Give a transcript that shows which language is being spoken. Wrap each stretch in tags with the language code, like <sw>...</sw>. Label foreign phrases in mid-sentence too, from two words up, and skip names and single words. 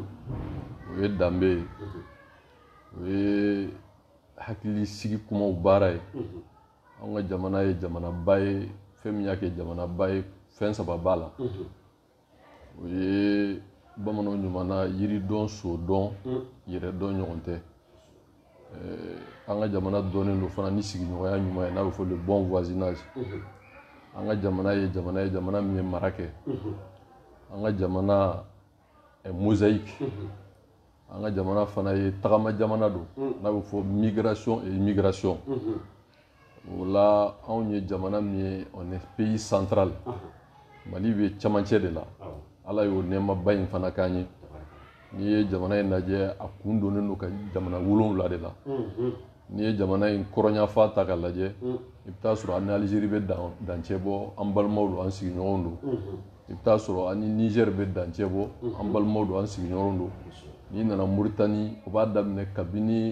<bm>o ye danbe ye o ye hakili sigi kumaw baara ye anw ka jamana ye jamanaba ye fɛn min y'a kɛ jamanaba ye fɛn saba b'a la o ye bamananw ɲumanna yiridɔn sodɔn yɛrɛdɔn ɲɔgɔn tɛ an ka jamana dɔnnen don fana ni sigiɲɔgɔnya ɲuman ye n'a bɛ fɔ</bm> <fr>le bon voisinage</fr> <bm>an ka jamana ye jamana min ye mara kɛ an ka jamana mosaïque an ka jamana fana ye tagama jamana don n'a bɛ fɔ</bm> <fr>migration et immigration</fr> <bm>o la anw ye jamana min ye</bm> <fr>on est pays central Mali</fr> <bm>bɛ cɛmancɛ de la ala y'o nɛɛmaba in fana k'an ye n'i ye jamana in lajɛ a kun donnen don ka jamana 7 de la n'i ye jamana in kɔrɔnyafa ta ka lajɛ i bɛ taa sɔrɔ an ni Algérie bɛ dancɛ bɔ an balimaw don an sigiɲɔgɔnw don i bɛ taa sɔrɔ an ni Niger bɛ dancɛ bɔ an balimaw don an sigiɲɔgɔnw don n'i nana Mauritanie o b'a daminɛ kabini</bm>